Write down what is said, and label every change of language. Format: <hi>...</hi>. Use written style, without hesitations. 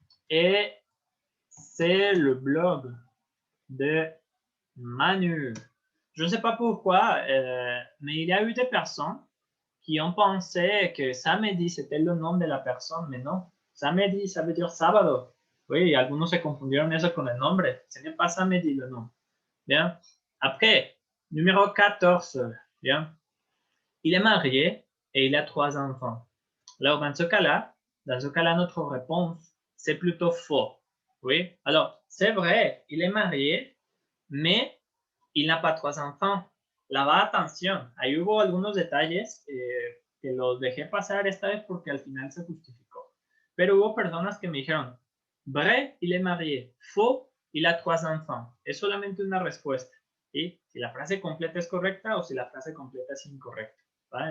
<fr>Et c'est le blog de Manu. Je ne sais pas pourquoi, mais il y a eu des personnes qui ont pensé que samedi c'était le nom de la personne, mais non. Samedi, ça veut dire sábado.</fr> <es>Oui, algunos se confundieron eso con el nombre.</es> <fr>Ce n'est pas samedi le nom. Bien. Après, numéro 14. Bien. Il est marié et il a 3 enfants. Alors, dans ce cas-là, notre réponse, c'est plutôt faux. Oui. Alors, c'est vrai, il est marié, mais il n'a pas 3 enfants. Là-bas, attention,</fr> <es>ahí hubo algunos detalles que los dejé pasar esta vez porque al final se justificó. Pero hubo personas que me dijeron,</es> <fr>Vrai, il est marié. Faux, il a 3 enfants.</fr> <es>Es solamente una respuesta. ¿Sí? Si la frase completa es correcta o si la frase completa es incorrecta. ¿Vale?</es>